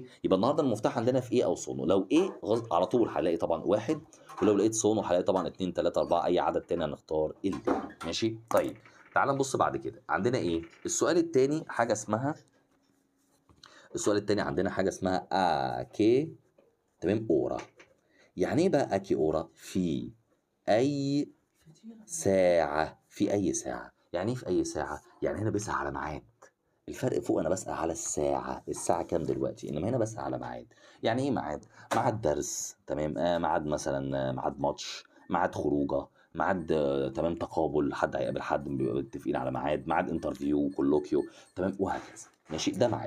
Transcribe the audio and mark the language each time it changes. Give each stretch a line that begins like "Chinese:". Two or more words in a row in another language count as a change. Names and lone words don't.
Arabic: يبقى النهارده المفتاح عندنا في إيه أو sono. لو إيه على طول هالاقي طبعًا 1، ولو لقيت صون وهالاقي طبعًا 2، 3، 4 أي عدد تاني هنختار اللي، ماشي. طيب تعالَ نبُص بعد كده، عندنا إيه، السؤال التاني عندنا حاجة اسمها
Italian: a che،
Arabic: تمام، ora. يعني إيه بقى
Italian: a che ora؟
Arabic: في أي ساعة، في أي ساعة. يعني إيه في أي ساعة؟ يعني هنا باسأل على ميعاد. الفرق فوق أنا باسأل على الساعة، الساعة كام دلوقتي، إنما هنا باسأل على ميعاد. يعني إيه ميعاد؟ ميعاد درس، تمام، ميعاد مثلًا ميعاد ماتش، ميعاد خروجة، ميعاد تمام، تقابل، حد هيقابل حد بنبقى متفقين على ميعاد، ميعاد interview colloquio، تمام، وهكذا، ماشي، ده ميعاد.